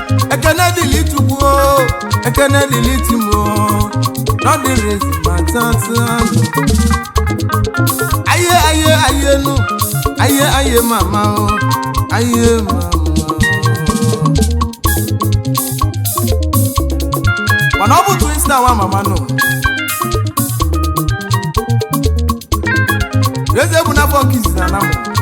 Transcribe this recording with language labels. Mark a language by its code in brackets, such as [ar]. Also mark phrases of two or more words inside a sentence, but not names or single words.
[ig] Ekene dịlị Chukwu o, ekene dịlị Tim o, na ọ dịrị ezi ma tata. Aye, aye, aye, nụ, aye, aye, mama o, aye, mama o. Mana ọ bụ [en] twin star [ig] nwa mama nụ. Eze bụ n'afọ nke izizi na namụ.